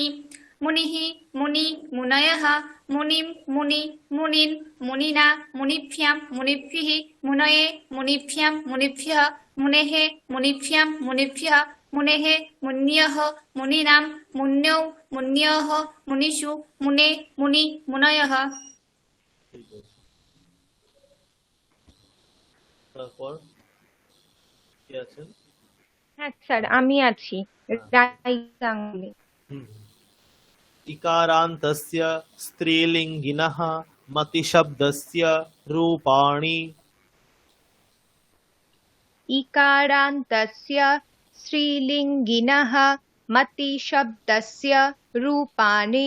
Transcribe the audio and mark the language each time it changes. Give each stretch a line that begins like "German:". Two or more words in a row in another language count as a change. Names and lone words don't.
Sanskrit: मुनिः मुनि मुनयः मुनिं मुनि मुनीन् मुनिना मुनिभ्यां मुनिभिः मुनये मुनिभ्यां मुनिभ्यः मुनेः मुनिभ्यां मुनिभ्यः मुनेः मुन्यः मुनीनां मुन्यौ मुन्योः मुनिषु मुने मुनि मुनयः।
Bangla: তারপর কি আছেন? হ্যাঁ স্যার, আমি আছি। রাই গাঙ্গুলি। হুম।
Sanskrit: इकारान्तस्य स्त्रीलिङ्गिनः मतिशब्दस्य रूपाणि। इकारान्तस्य स्त्रीलिङ्गिनः मतिशब्दस्य रूपाणि।